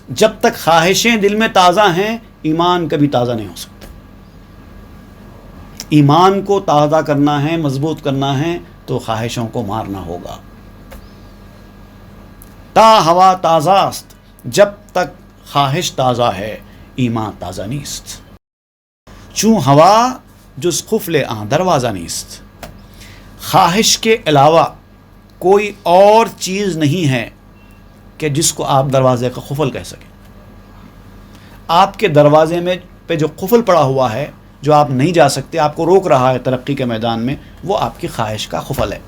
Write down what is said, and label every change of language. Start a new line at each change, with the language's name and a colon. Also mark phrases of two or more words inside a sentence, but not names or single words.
Urdu: جب تک خواہشیں دل میں تازہ ہیں ایمان کبھی تازہ نہیں ہو سکتا. ایمان کو تازہ کرنا ہے، مضبوط کرنا ہے تو خواہشوں کو مارنا ہوگا.
Persian: تا ہوا تازاست،
Urdu: جب تک خواہش تازہ ہے ایمان تازہ نیست.
Persian: چون ہوا جز قفل آن دروازہ نیست.
Urdu: خواہش کے علاوہ کوئی اور چیز نہیں ہے کہ جس کو آپ دروازے کا قفل کہہ سکیں. آپ کے دروازے میں پہ جو قفل پڑا ہوا ہے، جو آپ نہیں جا سکتے، آپ کو روک رہا ہے ترقی کے میدان میں، وہ آپ کی خواہش کا قفل ہے.